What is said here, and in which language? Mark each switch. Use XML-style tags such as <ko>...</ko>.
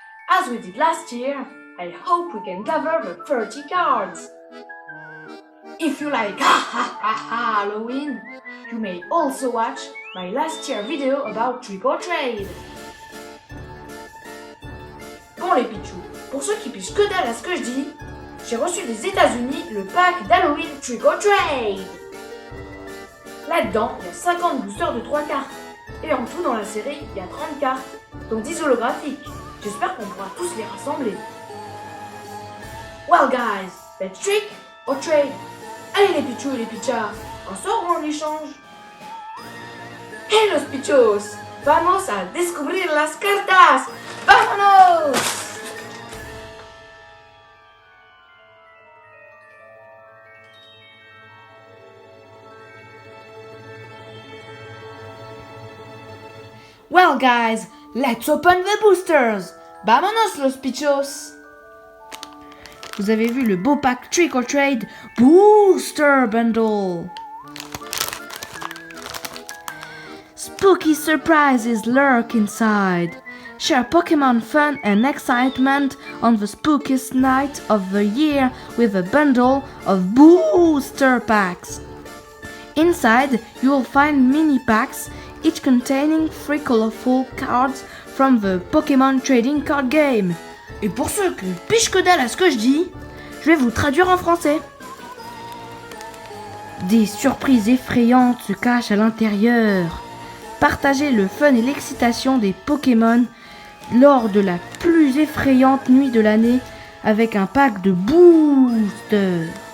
<en>As we did last year, I hope we can gather the 30 cards. If you like Halloween, you may also watch my last year video about Trick or Trade.</en> <fr>Bon les pichous, pour ceux qui pichent que dalle à ce que je dis, j'ai reçu des États-Unis le pack d'Halloween Trick or Trade. Là-dedans, il y a 50 boosters de 3 cartes. Et en tout dans la série, il y a 30 cartes, dont 10 holographiques. J'espère qu'on pourra tous les rassembler.</fr> <en>Well guys, let's trick or trade.</en> <fr>Allez les pichous et les pichas, on sort ou on échange?</fr> <es>Hey los pichos, vamos a descubrir las cartas. ¡Vámonos!</es> <en>Well guys, let's open the boosters.</en> <es>¡Vámonos los pichos!</es> <fr>Vous avez vu le beau pack Trick or Trade Booster Bundle.</fr> <en>Spooky surprises lurk inside. Share Pokémon fun and excitement on the spookiest night of the year with a bundle of booster packs. Inside, you will find mini packs, each containing 3 colorful cards from the Pokémon trading card game.</en> <fr>Et pour ceux qui pichent que dalle à ce que je dis, je vais vous traduire en français. Des surprises effrayantes se cachent à l'intérieur. Partagez le fun et l'excitation des Pokémon lors de la plus effrayante nuit de l'année avec un pack de boosters.</fr>